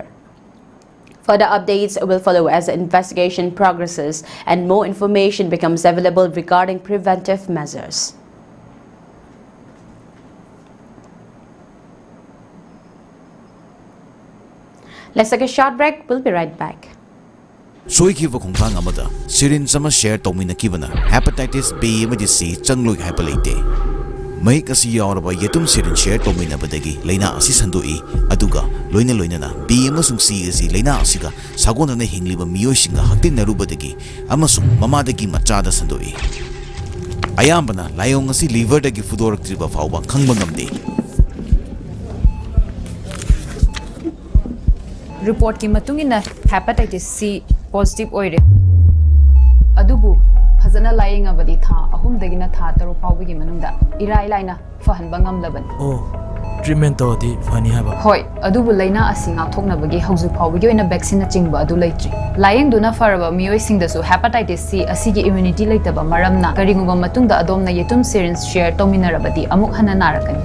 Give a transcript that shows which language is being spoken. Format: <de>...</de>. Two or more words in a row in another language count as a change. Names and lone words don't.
<en>Further updates will follow as the investigation progresses and more information becomes available regarding preventive measures. Let's take a short break. We'll be right back.</en> <mni>Soykiva khongthang amada syringe sama share tominakibana hepatitis B amadi C changloi hyperlate mai kasi yauraba yetum</mni> <en>syringe share</en> <mni>tominabadagi leina asi sandoi aduga loina B amasung C asi leina asiga sagonana hingliba miyoisinga haktinarubadagi amasung mamadagi machada sandoi ayambana layong asi liver dagi fudoraktriba fawba khangba ngamde. Report ki matungina</mni> <en>hepatitis C positive</en> <mni>oire adubu phajana layinga badi tha ahum dagina tha taru pawbi gi manungda irai laina fahanba ngamlaban treatment to di fani haba hoi adubu laina asinga thokna bagi hauju pawbi gi oina vaccine chingba adu leitri laying duna faraba mioi sing da su hepatitis C asigi immunity leitaba maramna karinguba matungda adomna yetum</mni> <en>syringe share</en> <mni>tominarabadi amuk hana narakani</mni>